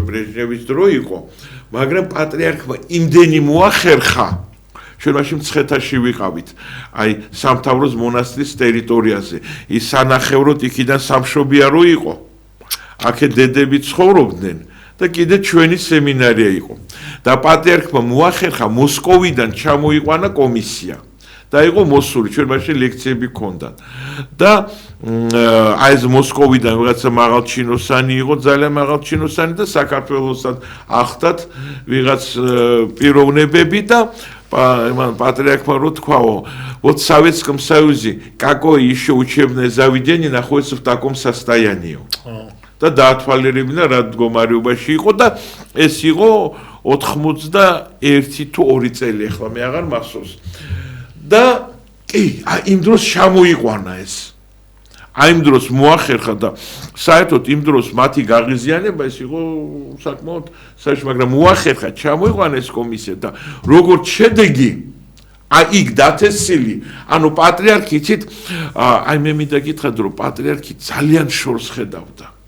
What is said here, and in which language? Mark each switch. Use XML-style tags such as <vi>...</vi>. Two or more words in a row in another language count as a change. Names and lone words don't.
<ka>ბრეჟნევის დრო იყო მაგრამ პატრიარქმა იმდენი მოახერხა ჩვენ მაშინ მცხეთაში ვიყავით აი სამთავროს მონასტრის ტერიტორიაზე ის სანახევროდ იქიდან სამშობიარო იყო აქე დედები ცხოვრობდნენ და კიდე ჩვენი სემინარია იყო და პატრიარქმა მოახერხა მოსკოვიდან ჩამოიყვანა კომისია და იყო მოსული, ჩვენ მაშინ ლექციები გქონდა. და აი ეს მოსკოვიდან ვიღაცა მაღალჩინოსანი იყო, ძალიან მაღალჩინოსანი და საქართველოსაც ახდათ ვიღაც პიროვნებები და патриархმა რო თქვაო,</ka> <ru>вот в Советском Союзе какое еще учебное заведение находится в таком состоянии.</ru> <ka>და დაათვალიერებინა რა მდგომარეობაში იყო და ეს იყო 81 თუ 2 წელი ახლა მე აღარ მახსოვს. და კი, იმ დროს ჩამოიყვანა ეს. იმ დროს მოახერხა და საერთოდ იმ დროს მათი გაღიზიანება ეს იყო საკმაოდ საერთოდ, მაგრამ მოახერხა ჩამოიყვანა ეს კომისია და როგორც შედეგი იქ დათესილი, ანუ პატრიარქი იცით, აი მე მინდა გითხრათ, რომ პატრიარქი ძალიან შორს ხედავდა.</ka>